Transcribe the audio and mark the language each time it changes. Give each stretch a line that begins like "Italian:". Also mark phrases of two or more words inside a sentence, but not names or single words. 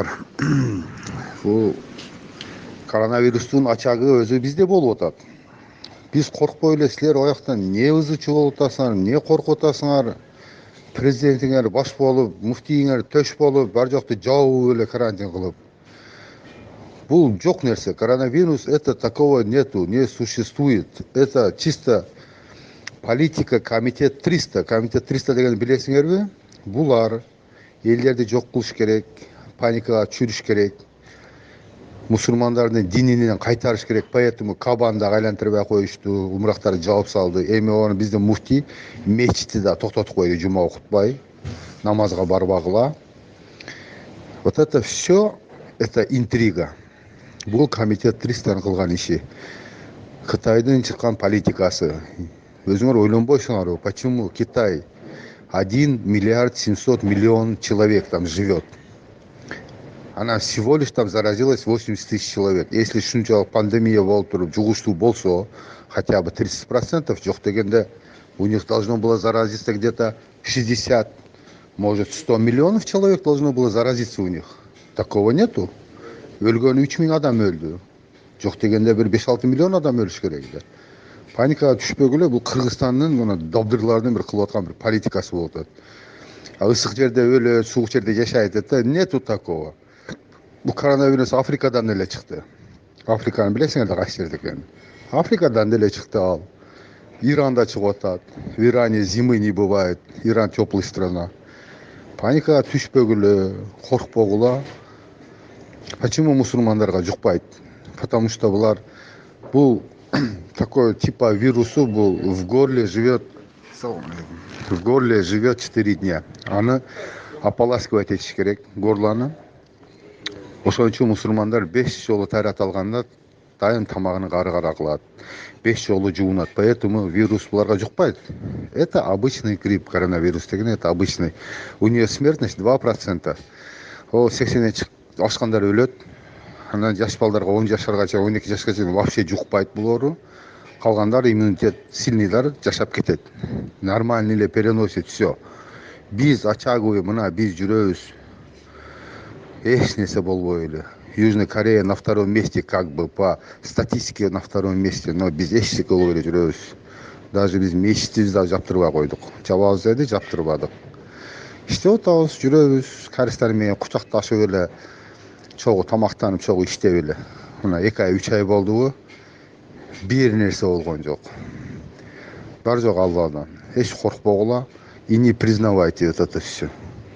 Kyrgyz: Бул коронавирустун ачагы өзү бизде болуп атат. Биз коркпой эле силер аяктан эмне ызычуу болуп атасыңар, эмне коркуп атасыңар? Президентиңер баш болуп, муфтийиңер төш болуп, бар жокты жабып эле карантин кылып. Бул жок нерсе.
Russian: Коронавирус это такого нету, не существует. Это чисто политика комитет 300.
Kyrgyz: Комитет 300 деген билесиңерби? Булар элдерди жок кылыш керек, паникага түшүрүш керек, мусулмандардын дининен кайтарыш керек. Поэтому кабанды айлантырбай коюшту, умурактарды жаап салды. Эми оны биздин муфтий мечитти да токтотуп койду, жума окутпай, намазга барбагыла.
Russian: Вот это все, это интрига.
Kyrgyz: Бул комитет 300 кылган иши. Кытайдын чыккан политикасы. Өзүңөр ойлонбойсуңарбы,
Russian: почему Китай 1 миллиард 700 миллион человек там живет. Она всего лишь там заразилась 80 тысяч человек.
Kyrgyz: Если шунчалык пандемия болуп туруп жугуштуу болсо,
Russian: хотя бы 30%,
Kyrgyz: жок дегенде
Russian: у них должно было заразиться где-то 60, может 100 миллионов человек должно было заразиться у них. Такого нету.
Kyrgyz: Өлгөн 3000 адам өлдү. Жок дегенде бир 5-6 миллион адам өлүш керек эле. Паникага түшпөгүлө, бул Кыргызстандын мына добдырлардын бир кылып аткан бир политикасы болуп атат. Ысык жерде өлөт, суук жерде жашайт да,
Russian: нету такого.
Kyrgyz: Бул коронавирус Африкадан эле чыкты. Африканы билесиңер да кайсы жерде экенин. Африкадан эле чыкты ал. Иранда чыгып атат.
Russian: В Иране зимы не бывает. Иран теплая страна.
Kyrgyz: Паникага түшпөгүлө, коркпогула. Почему мусулмандарга жукпайт?
Russian: Потому что
Kyrgyz: булар бул
Russian: такой типа вирусу был в горле живет 4 дня.
Kyrgyz: Аны ополаскивать этиш керек горланы. Ошон үчүн мусулмандар 5 жолу тарат алганда дайым тамагын кары кылат. 5 жолу жуунат. Поэтому вирус буларга жукпайт.
Russian: Это обычный грипп, коронавирус деген это обычный. У нее смертность 2%.
Kyrgyz: О 80 ашкандар өлөт. Анан жаш балдарга 10 жашаргача, 12 жашка чейин вообще жукпайт бул оору. Калгандар иммунитет сильныйлар жашап кетет.
Russian: Нормально эле переносит все.
Kyrgyz: Биз ачагыбы мына биз жүрөбүз. Эч нерсе болбой эле.
Russian: Южная Корея на втором месте, как бы по статистике на втором месте, но
Kyrgyz: биз эч нерсе болбой эле жүрөбүз. Даже биз мечитибизди да жаптырбай койдук. Жабабыз деди, жаптырбадык. Иштеп атабыз, жүрөбүз, карыстар менен кучакташып эле, чогуу тамактанып, чогуу иштеп эле. Мына 2 ай, 3 ай болдубу? Бир нерсе болгон жок. Бар жок Алладан. Эч коркпогула
Russian: и не признавайте вот это все.